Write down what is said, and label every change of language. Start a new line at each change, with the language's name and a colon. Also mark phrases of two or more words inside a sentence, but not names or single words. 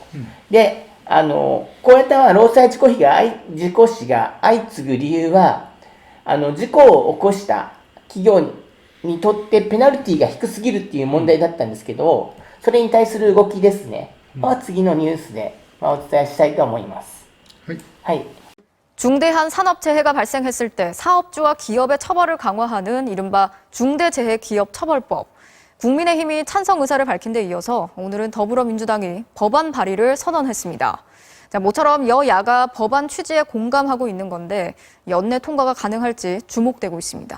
Japanese: で、こうやった労災事故死が相次ぐ理由は、事故を起こした企業にとってペナルティが低すぎるっていう問題だったんですけど、それに対する動きですね。次のニュースでお伝えしたいと思います。はい。
Korean: 중대한 산업재해가 발생했을 때 사업주와 기업의 처벌을 강화하는 이른바 중대재해기업처벌법. 국민의힘이 찬성 의사를 밝힌 데 이어서 오늘은 더불어민주당이 법안 발의를 선언했습니다. 자, 모처럼 여야가 법안 취지에 공감하고 있는 건데 연내 통과가 가능할지 주목되고 있습니다.